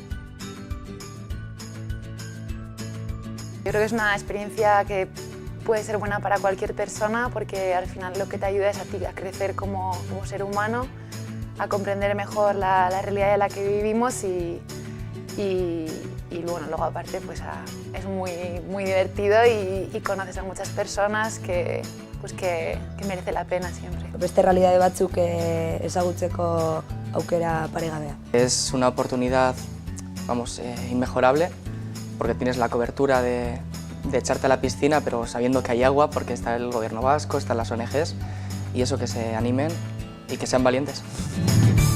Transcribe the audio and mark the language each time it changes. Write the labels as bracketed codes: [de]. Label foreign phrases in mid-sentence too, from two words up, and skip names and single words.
[es] Yo creo que es una experiencia que puede ser buena para cualquier persona, porque al final lo que te ayuda es a ti a crecer como ser humano, a comprender mejor la realidad en la que vivimos y bueno, luego aparte pues es muy divertido y conoces a muchas personas que merece la pena siempre. [eu] Beste realidade batzuk ezagutzeko aukera paregabea. [es] Es una oportunidad, vamos, inmejorable, porque tienes la cobertura de echarte a la piscina, pero sabiendo que hay agua, porque está el gobierno vasco, están las ONGs, y eso, que se animen y que sean valientes.